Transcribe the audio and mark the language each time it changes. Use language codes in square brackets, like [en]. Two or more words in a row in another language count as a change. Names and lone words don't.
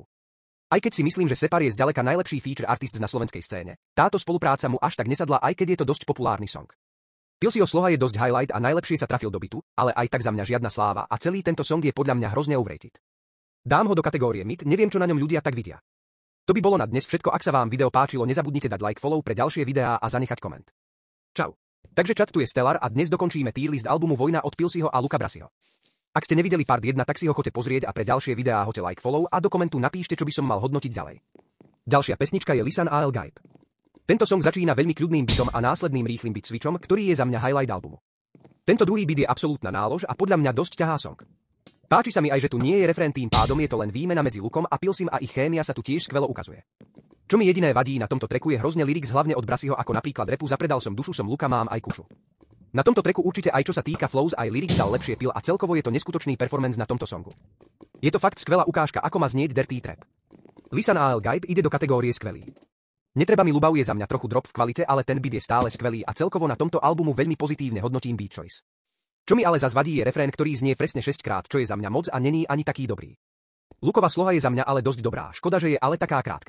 [sk] Aj keď si myslím, že Separ je zďaleka najlepší [en] feature artist [sk] na slovenskej scéne, táto spolupráca mu až tak nesadla, aj keď je to dosť populárny song. Pilsiho sloha je dosť highlight a najlepšie sa trafil do bitu, ale aj tak za mňa žiadna sláva a celý tento song je podľa mňa hrozne overrated. Dám ho do kategórie mid, neviem čo na ňom ľudia tak vidia. To by bolo na dnes všetko, ak sa vám video páčilo, nezabudnite dať [en] like, follow [sk] pre ďalšie videá a zanechať koment. Čau. Takže čat, tu je Stellar a dnes dokončíme tier list albumu Vojna od Pilsiho a Luca Brasiho. Ak ste nevideli part 1, tak si ho choďte pozrieť a pre ďalšie videá hoďte [en] like, follow [sk] a do komentu napíšte, čo by som mal hodnotiť ďalej. Ďalšia pesnička je Lisan Al Gaib. Tento song začína veľmi kľudným beatom a následným rýchlym [en] beat switchom, [sk] ktorý je za mňa highlight albumu. Tento druhý beat je absolútna nálož a podľa mňa dosť ťahá song. Páči sa mi aj, že tu nie je refrén, tým pádom je to len výmena medzi Lukom a Pilsim a ich chémia sa tu tiež skvelo ukazuje. Čo mi jediné vadí na tomto tracku je hrozne lyrics, hlavne od Brasiho, ako napríklad repu Zapredal som dušu, som Luka, mám aj kušu. Na tomto tracku určite aj čo sa týka flows aj lyrics dal lepšie Pil a celkovo je to neskutočný performance na tomto songu. Je to fakt skvelá ukážka, ako má znieť [en] dirty trap. [sk] Lisan Al Gaib ide do kategórie skvelý. Netreba mi ľubav, je za mňa trochu drop v kvalite, ale ten beat je stále skvelý a celkovo na tomto albumu veľmi pozitívne hodnotím [en] beat choice. [sk] Čo mi ale zas vadí je refrén, ktorý znie presne 6 krát, čo je za mňa moc a není ani taký dobrý. Lukova sloha je za mňa ale dosť dobrá, škoda, že je ale taká krátka.